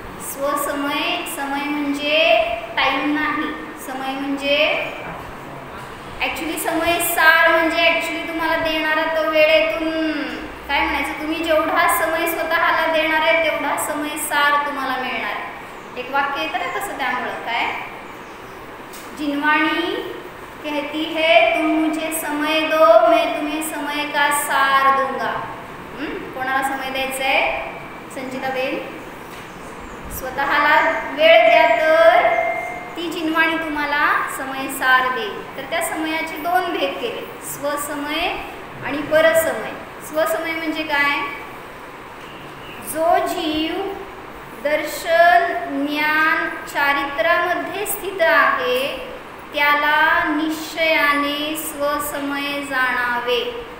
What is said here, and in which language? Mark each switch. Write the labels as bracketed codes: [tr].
[mr] स्वसमय, समय म्हणजे टाइम नाही, समय म्हणजे ॲक्च्युली समय सार म्हणजे ॲक्च्युली तुम्हाला देणारा तो वेळेतून काय म्हणायचं, तुम्ही जेवढा समय स्वतःला देणार आहे तेवढा समय सार तुम्हाला मिळणार. एक वाक्य येतं ना तसं. त्यामुळं काय, [hi] जिनवाणी कहती है तुम मुझे समय दो मैं तुम्हें समय का सार दूंगा. [mr] कोणाला समय द्यायचा आहे? संचिताबेन, स्वतःला वेळ द्या तर ती जिनवाणी तुम्हाला समय सार देईल. तर त्या समयाचे दोन भेद केले, स्वसमय आणि परसमय. स्वसमय म्हणजे काय? जो जीव दर्शन, ज्ञान, चारित्र्यामध्ये स्थित आहे त्याला निश्चयाने स्वसमय जाणावे.